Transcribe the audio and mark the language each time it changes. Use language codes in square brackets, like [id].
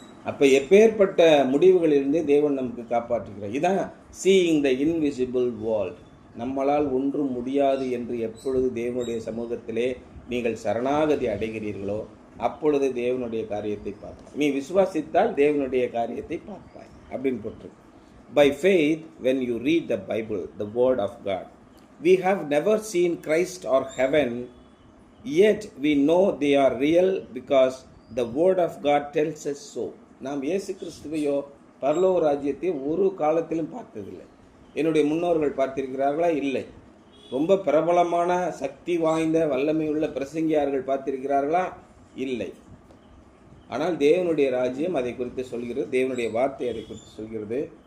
[ta] அப்போ எப்பேற்பட்ட முடிவுகளிலிருந்து தேவன் நமக்கு காப்பாற்றுகிறார். இதான் [en] Seeing the invisible world. [ta] நம்மளால் ஒன்றும் முடியாது என்று எப்பொழுது தேவனுடைய சமூகத்திலே நீங்கள் சரணாகதி அடைகிறீர்களோ அப்பொழுது தேவனுடைய காரியத்தை பார்ப்பாய். நீ விசுவாசித்தால் தேவனுடைய காரியத்தை பார்ப்பாய் அப்படின்னு போட்டிருக்கு. [en] By faith, when you read the Bible, the word of God, we have never seen Christ or heaven, yet we know they are real because the word of God tells us so. [ta] நாம் இயேசு கிறிஸ்துவையோ பரலோக ராஜ்யத்தை ஒரு காலத்திலும் பார்த்ததில்லை. என்னுடைய முன்னோர்கள் பார்த்திருக்கிறார்களா? இல்லை. ரொம்ப பிரபலமான சக்தி வாய்ந்த வல்லமையுள்ள பிரசங்கியார்கள் பார்த்திருக்கிறார்களா? இல்லை. ஆனால் தேவனுடைய ராஜ்யம் அதை குறித்து சொல்கிறது, தேவனுடைய வார்த்தை அதை குறித்து சொல்கிறது.